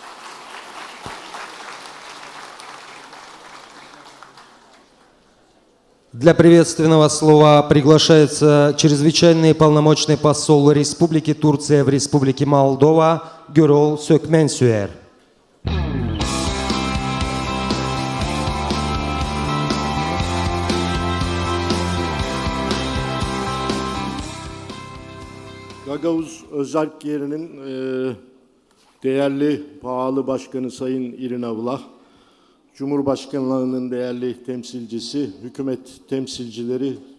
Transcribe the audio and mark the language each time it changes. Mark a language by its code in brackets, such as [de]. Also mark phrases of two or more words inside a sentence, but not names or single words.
[ru] Для приветственного слова приглашается чрезвычайный полномочный посол Республики Турция в Республике Молдова Гюрол Сөкменсюэр. [tr] Gagauz Özerk yerinin değerli pahalı başkanı Sayın İrina Vlah, Cumhurbaşkanlığının değerli temsilcisi, hükümet temsilcileri,